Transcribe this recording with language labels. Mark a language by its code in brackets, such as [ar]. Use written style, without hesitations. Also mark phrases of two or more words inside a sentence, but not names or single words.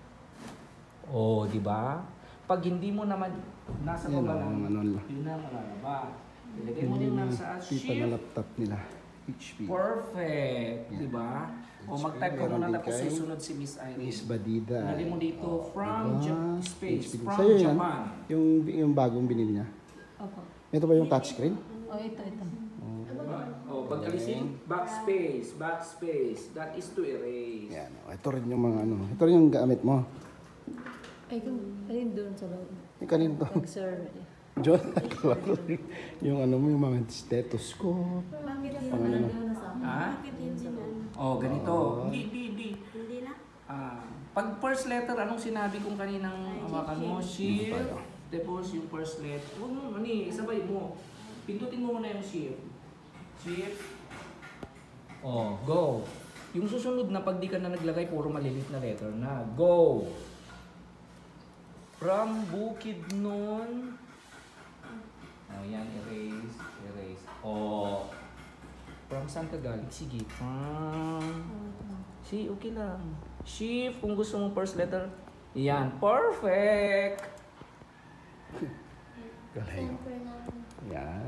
[tl] Oh, di ba? Pag hindi mo naman nasa baba lang, yun na malalaba. Ilagay mo din nasa Pipa na laptop nila. HP. Perfect, di ba? O mag-type ka muna tapos susunod si Miss Irene. Miss Badida. Lagay mo dito [en] from space, from [tl] Sa'yo yan? Japan. Yung bagong binili niya. Opo. Ito ba yung touchscreen? Oh, ito. Oh, pagkalisin, [en] backspace, backspace. That is to erase. [tl] Yan. Ito rin yung mga ano. Ito rin yung gamit mo. Ay, ayun doon sa loob. Yung kanino to? Nag-sir. John, yung ano mo, yung mga stethoscope. Bakit yun Pangano? Ha? Bakit yun sinan? Oh, ganito. Hindi. Hindi na? Pag [en] first letter, [tl] anong sinabi kong kaninang hawakan mo? Shift. Tapos yung [en] first letter. [tl] Huwag mo, isabay mo. Pindutin mo muna yung shift. Shift. Oh, go. Yung susunod na pag di ka na naglagay, puro malilit na letter na. [en] Go. From Bukidnon. [tl] Oh, yan. Erase. Erase. Oh. From saan ka galing? Sige. See, okay lang. Shift kung gusto mong [en] first letter. [tl] Yan. Perfect! Galing. Yan.